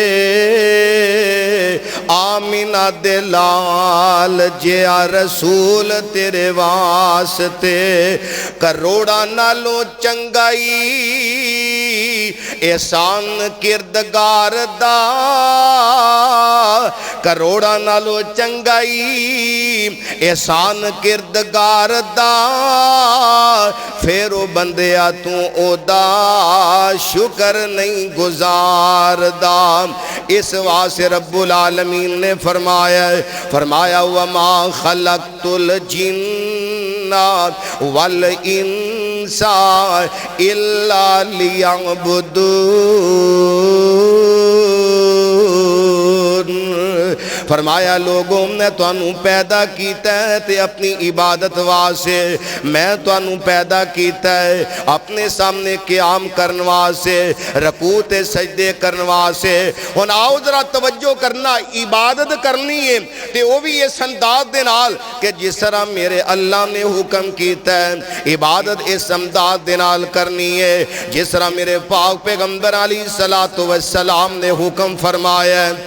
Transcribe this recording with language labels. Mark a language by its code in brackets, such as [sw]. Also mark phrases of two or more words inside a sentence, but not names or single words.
[pa] آمنہ دے لال جیا رسول تیرے واسطے، کروڑا نالوں چنگائی احسان کردگار دا، کروڑا نالوں چنگائی احسان کردگار دا، فیر او بندیا تو اوہدا شکر نہیں گزاردا. اس واسطے [ar] رب العالمين [pa] نے فرمایا [ar] وما خلقت الجن والإنس إلا ليعبدون. [pa] فرمایا لوگوں میں تہانوں پیدا کیتا ہے تے اپنی عبادت واسطے، میں تہانوں پیدا کیتا ہے اپنے سامنے قیام کرنے واسطے، رکوع تے سجدے کرنے واسطے. ہن آؤ ذرا توجہ کرنا، عبادت کرنی ہے تے وہ بھی اس انداز دے نال کہ جس طرح میرے اللہ نے حکم کیتا ہے، عبادت اس انداز دے نال کرنی ہے جس طرح میرے پاک پیغمبر [ar] عليه الصلاة والسلام [pa] نے حکم فرمایا ہے.